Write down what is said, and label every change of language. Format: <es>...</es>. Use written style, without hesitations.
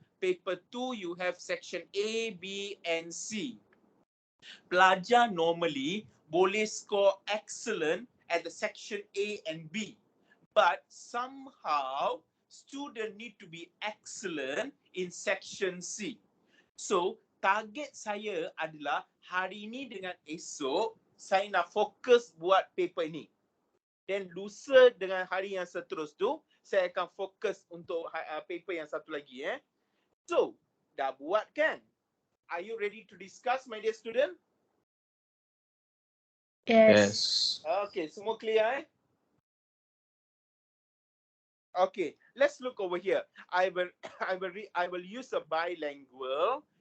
<en>Paper 2, you have section A, B and C.</en> <ms>Pelajar</ms> <en>normally</en> <ms>boleh</ms> <en>score excellent at the section A and B, but somehow student need to be excellent in section C.</en> <ms>So target saya adalah hari ini dengan esok saya nak fokus buat paper ini. Dan lusa dengan hari yang seterus tu saya akan fokus untuk paper yang satu lagi. So dah buat kan?</ms> <en>Are you ready to discuss, my dear student? Yes. Okay, semua clear Okay, let's look over here. I will use a bilingual.</en>